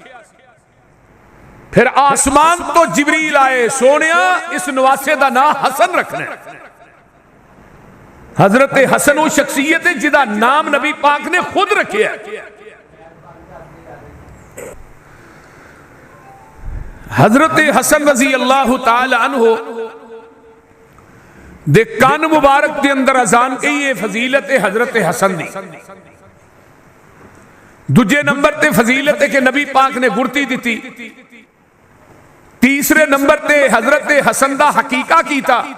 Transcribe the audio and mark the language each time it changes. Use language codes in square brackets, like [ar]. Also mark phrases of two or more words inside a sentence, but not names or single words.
[pa] فیر اسمان توں جبریل آئے، سوہݨیا اس نواسے دا ناں حسن رکھنا. حضرت حسن وہ شخصیت ہے جیہدا ناں نبی پاک نے خود رکھے. حضرت حسن [ar] رضي الله تعالى عنه [pa] دے کان مبارک کے اندر اذان کہی ہے فضیلت حضرت حسن دی. دوجے نمبر تے فضیلت ہے کہ نبی پاک نے گڑھتی دی. تیجے نمبر تے حضرت حسن دا عقیقہ کیتا.